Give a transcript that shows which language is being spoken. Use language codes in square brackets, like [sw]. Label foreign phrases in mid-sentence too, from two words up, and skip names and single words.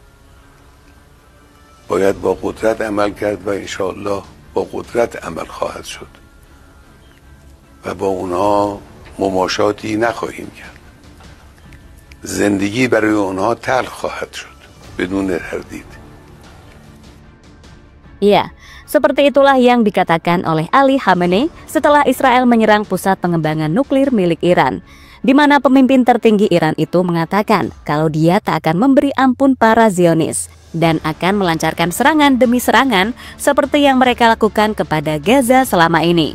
[fa] باید با قدرت عمل کرد و انشاءالله با قدرت عمل خواهد شد و با اونها مماشاتی نخواهیم کرد. زندگی برای اونها تلخ خواهد شد بدون تردید. [id] Iya, seperti itulah yang dikatakan oleh Ali Khamenei setelah Israel menyerang pusat pengembangan nuklir milik Iran, di mana pemimpin tertinggi Iran itu mengatakan kalau dia tak akan memberi ampun para Zionis dan akan melancarkan serangan demi serangan seperti yang mereka lakukan kepada Gaza selama ini.